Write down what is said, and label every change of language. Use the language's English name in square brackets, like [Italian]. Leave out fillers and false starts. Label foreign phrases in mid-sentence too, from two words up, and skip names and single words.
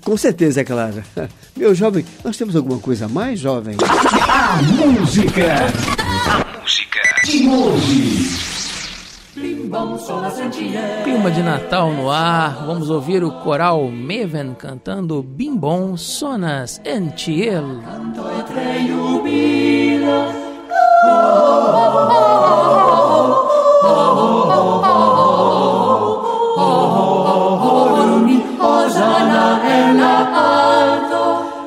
[Portuguese] Com certeza, é claro. Meu jovem, nós temos alguma coisa a mais, jovem? A música de hoje. Clima de Natal no ar, vamos ouvir o coral Meven cantando Bimbom Sonas Entiel. [Esperanto] Canto e tre jubilo. Hosanna en la alto.